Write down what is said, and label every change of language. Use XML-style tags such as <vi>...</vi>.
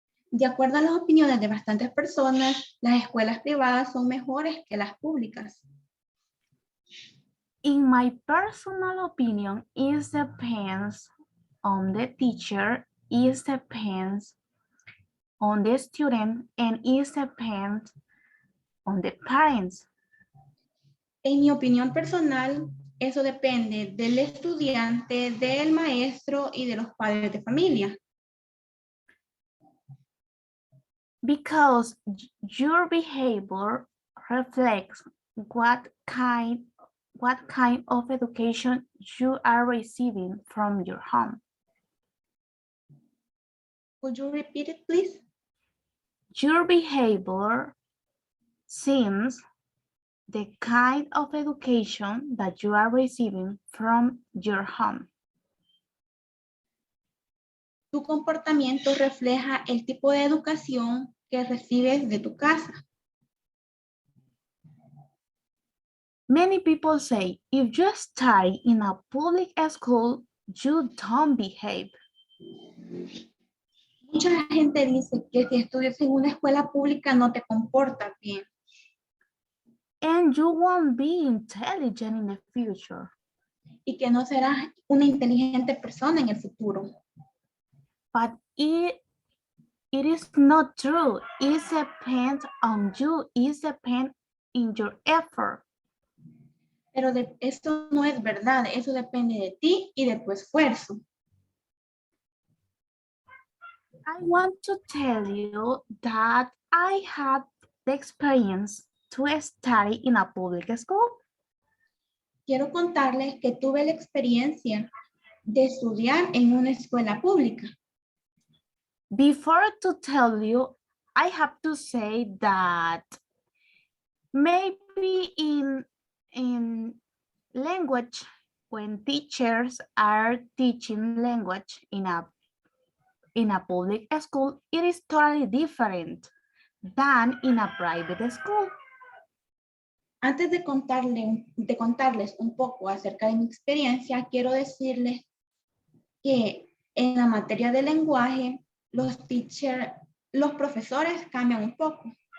<es>De acuerdo a las opiniones de bastantes personas, las escuelas privadas son mejores que las públicas.</es> <en>In my personal opinion, it depends on the teacher, it depends on the student, and it depends on the parents.</en> <es>En mi opinión personal, eso depende del estudiante, del maestro y de los padres de familia.</es> <en>Because your behavior reflects what kind of education you are receiving from your home. Could you repeat it, please? Your behavior seems the kind of education that you are receiving from your home.</en> <es>Tu comportamiento refleja el tipo de educación que recibes de tu casa.</es> <en>Many people say, if you study in a public school, you don't behave.</en> <es>Mucha gente dice que si estudias en una escuela pública no te comportas bien.</es> <en>And you won't be intelligent in the future.</en> <es>Y que no serás una inteligente persona en el futuro.</es> <en>But it is not true. It depends on you. It depends on your effort.</en> <es>Pero eso no es verdad. Eso depende de ti y de tu esfuerzo.</es> <en>I want to tell you that I had the experience to study in a public school.</en> <es>Quiero contarles que tuve la experiencia de estudiar en una escuela pública.</es> <en>Before to tell you, I have to say that maybe in language, when teachers are teaching language in a public school, it is totally different than in a private school.</en> <es>Antes de contarles un poco acerca de mi experiencia, quiero decirles que en la materia de lenguaje, los profesores cambian un poco.</es>